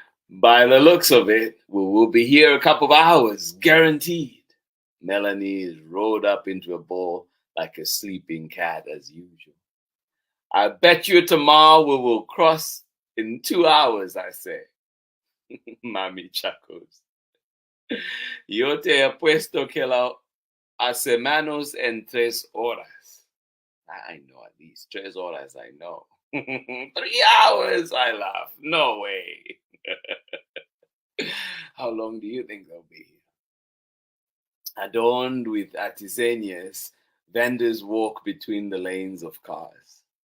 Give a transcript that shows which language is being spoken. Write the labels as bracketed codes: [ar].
[en] By the looks of it, we will be here a couple of hours, guaranteed. Melanie is rolled up into a ball like a sleeping cat as usual. I bet you tomorrow we will cross in 2 hours, I say. Mami chuckles. [es] Yo te apuesto que la hacemos en 3 horas. [en] I know at least 3 [es] horas, [en] I know. 3 hours, I laugh. No way. How long do you think they'll be here? Adorned with artisanias, vendors walk between the lanes of cars.